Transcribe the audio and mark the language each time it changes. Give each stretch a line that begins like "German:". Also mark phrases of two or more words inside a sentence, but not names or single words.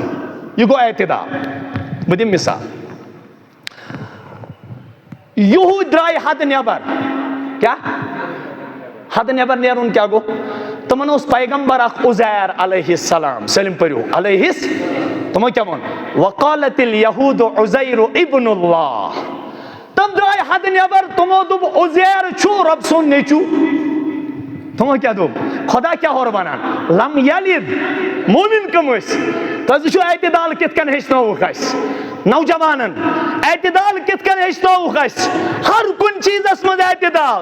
Kashmiri: یہِ گوٚو اعتدال. بہٕ دِمہٕ مثال یہوٗدۍ درٛاے حدٕ نٮ۪بر. کیٛاہ حدٕ نٮ۪بر نیرُن کیٛاہ گوٚو تِمن اوس پیغمبر اکھ عزیر
Arabic: علیہ السلام
Kashmiri: سٲلِم پٔرِو علیہ تِمو کیٛاہ ووٚن
Arabic: وقالت اليهود عزیر ابن اللہ.
Kashmiri: تِم درٛاے حدٕ نٮ۪بر تِمو دوٚپ عزیر چھُ رۄبہٕ سُنٛد نیٚچوٗ. تِمو کیٛاہ دوٚپ خدا کیٛاہ ہورٕ وَنان
Arabic: لم یلد
Kashmiri: مومِن کٕم ٲسۍ. تُہۍ وٕچھِو اعتدال کِتھ کٔنۍ ہیٚچھنٲوُکھ اَسہِ نوجوانن اعتدال کِتھ کٔنۍ ہیٚچھنٲوُکھ اَسہِ ہر کُنہِ چیٖزس منٛز اعتدال.